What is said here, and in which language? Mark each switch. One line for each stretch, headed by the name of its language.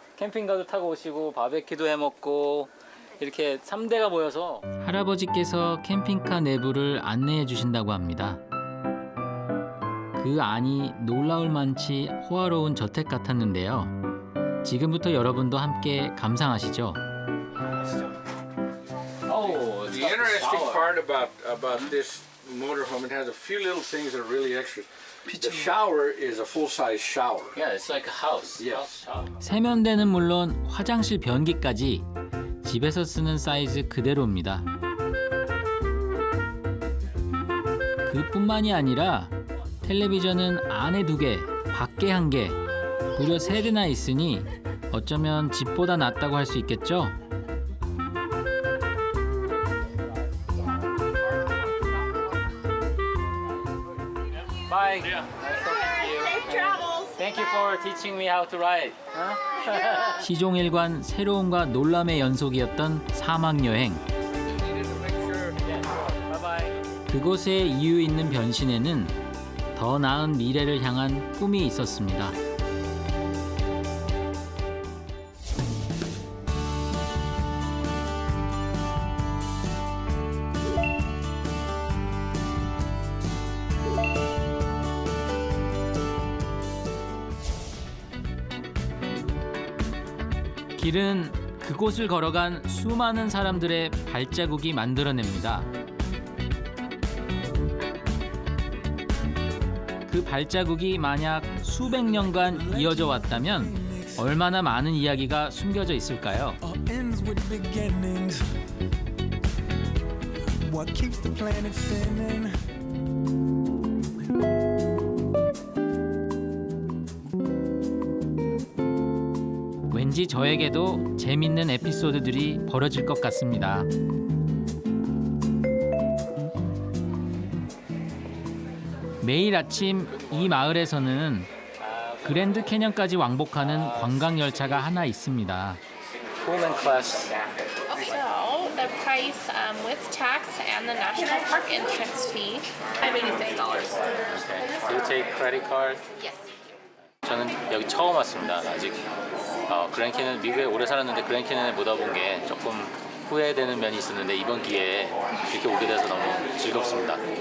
Korean: 캠핑카도 타고 오시고 바베큐도 해 먹고 이렇게 3대가 모여서 할아버지께서 캠핑카 내부를 안내해 주신다고 합니다. 그 안이 놀라울 만치 호화로운 저택 같았는데요. 지금부터 여러분도 함께 감상하시죠.
English: The interesting part about this motorhome, it has a few little things that are really extra. The shower is a full-size shower. Yeah, it's like a house. Yes.
Korean: 세면대는 물론 화장실 변기까지 집에서 쓰는 사이즈 그대로입니다. 그뿐만이 아니라 텔레비전은 안에 2개, 밖에 1개, 무려 3대나 있으니 어쩌면 집보다 낫다고 할 수 있겠죠?
English: Bye. Nice talking to you. Safe travels. Thank you for teaching me how to ride.
Korean: 시종일관 새로움과 놀람의 연속이었던 사막 여행. 그곳의 이유 있는 변신에는 더 나은 미래를 향한 꿈이 있었습니다. 길은 그곳을 걸어간 수많은 사람들의 발자국이 만들어냅니다. 그 발자국이 만약 수백 년간 이어져 왔다면 얼마나 많은 이야기가 숨겨져 있을까요?
English: Ends with beginnings. What keeps the planet spinning?
Korean: 왠지 저에게도 재밌는 에피소드들이 벌어질 것 같습니다. 매일 아침 이 마을에서는 그랜드 캐년까지 왕복하는 관광 열차가 하나 있습니다.
English: Pullman class. So the price with tax and the national park entrance fee, $86. Okay. Do you take credit card? Yes.
Korean: 저는 여기 처음 왔습니다. 아직 그랜드 캐년 미국에 오래 살았는데 그랜드 캐년에 못 와본 게 조금 후회되는 면이 있었는데 이번 기회에 이렇게 오게 돼서 너무 즐겁습니다.